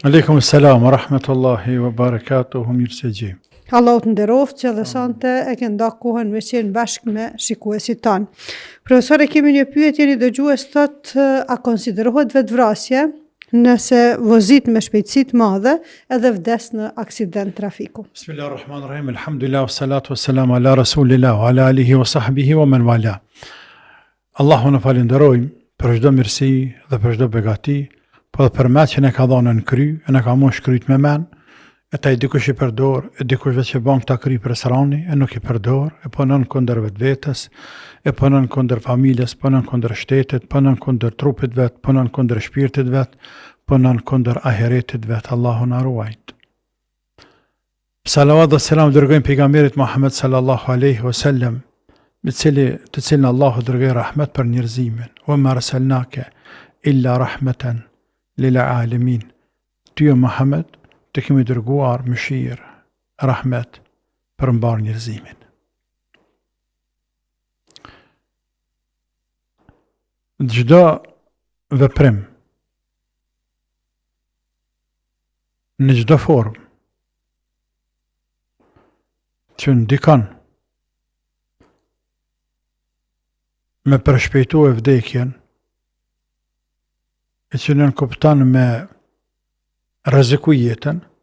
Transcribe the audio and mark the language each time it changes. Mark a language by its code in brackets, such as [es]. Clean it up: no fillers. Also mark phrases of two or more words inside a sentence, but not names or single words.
[ar] عليكم السلام رحمة الله وبركاته, [sq] mirë se gjej. Allah të nderoft që dhe sonte e ke nda kohën me qenë bashkë me shikuesit tanë. Profesor, e kemi një pyetje, një dëgjues thot, a konsiderohet vetvrasje nëse vozit me shpejtësi të madhe edhe vdes në aksident trafiku? [ar] بسم الله الرحمن الرحيم، الحمد لله، الصلاة والسلام على رسول الله، وعلى آله وصحبه ومن والاه. [sq] Allahu në falenderojmë për çdo mirësi dhe për çdo begati, po dhe për metë që ne ka dhënë në kry, e ne ka mosh kryt me men, e ta i dikush i përdor, e dikush vetë që bank ta kry për srani, e nuk i përdor, e punon kundër vetvetes, e punon kundër familjes, punon kundër shtetit, punon kundër trupit vet, punon kundër shpirtit vet, punon kundër ahiretit vet. Allahu na ruajt. Salavat dhe selam dërgojmë pejgamberit Muhammed [ar] صلى الله عليه وسلم, [sq] me të cilin Allahu dërgoi rahmet për njerëzimin. [ar] وما أرسلناك إلا رحمة للعالمين. [sq] Ty Muhammed të kemi dërguar mëshirë, rahmet për mbar njerëzimin. Çdo veprim në çdo formë që ndikon me përshpejtu e vdekjen, e që nën kupton me rreziku jetën,